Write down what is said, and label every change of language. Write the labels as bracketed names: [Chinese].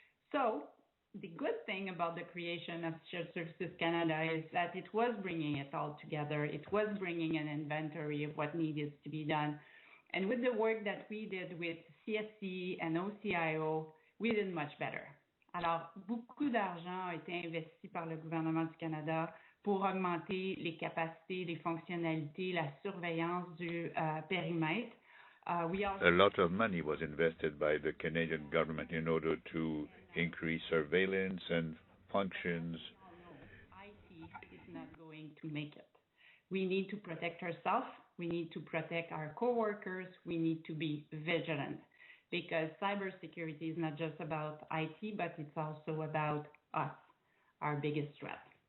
[English] So the good thing about the creation of Shared Services Canada is that it was bringing it all together. It was bringing an inventory of what needed to be done. And with the work that we did with CSC and OCIO, we did much better. [French] Alors, beaucoup d'argent a été investi par le gouvernement du Canada pour augmenter les capacités, les fonctionnalités, la surveillance du périmètre. [English] A lot of money was invested by the Canadian government in order to increase surveillance and functions. IT is not going to make it. We need to protect ourselves. We need to protect our coworkers. We need to be vigilant because cybersecurity is not just about IT, but it's also about us, our biggest threat.